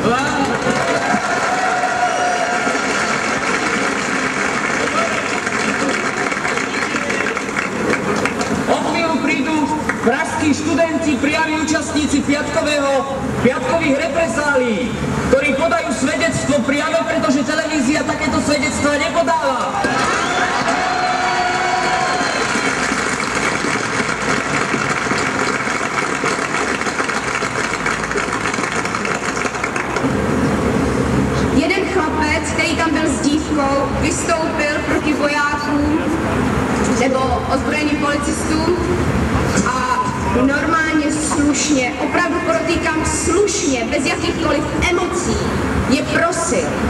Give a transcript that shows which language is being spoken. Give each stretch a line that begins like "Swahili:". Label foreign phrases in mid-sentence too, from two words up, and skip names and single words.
Slovak: O chvíľu prídu pražskí študenti, priami účastníci piatkových represálií, ktorí podajú svedectvo priame, pretože televízia takéto svedectvá nepodáva.
Czech: Který tam byl s dívkou, vystoupil proti vojákům nebo ozbrojeným policistům a normálně slušně, opravdu podotýkám slušně, bez jakýchkoliv emocí, je prosil.